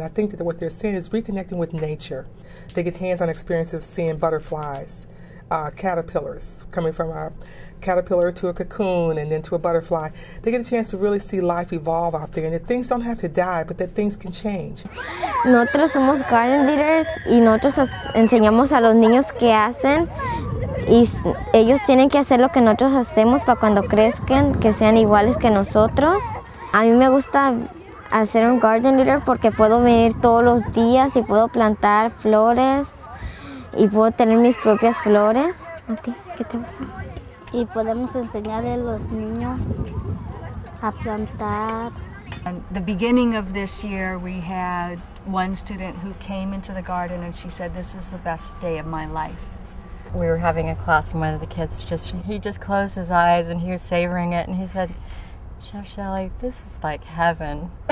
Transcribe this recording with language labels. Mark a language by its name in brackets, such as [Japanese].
[English] I think that what they're seeing is reconnecting with nature. They get hands-on experiences of seeing butterflies, caterpillars, coming from a caterpillar to a cocoon and then to a butterfly. They get a chance to really see life evolve out there, and that things don't have to die, but that things can change. [Spanish] Nosotros somos garden leaders y nosotros enseñamos a los niños qué hacen. Y ellos tienen que hacer lo que nosotros hacemos para cuando crezcan, que sean iguales que nosotros. A mí me gusta hacer un garden leader porque puedo venir todos los días y puedo plantar flores y puedo tener mis propias flores. ¿A ti qué te gusta? Y podemos enseñarle a los niños a plantar. [English] At the beginning of this year, we had one student who came into the garden and she said, "This is the best day of my life." We were having a class and one of the kids he just closed his eyes and he was savoring it and he said, "Chef Shelley, this is like heaven."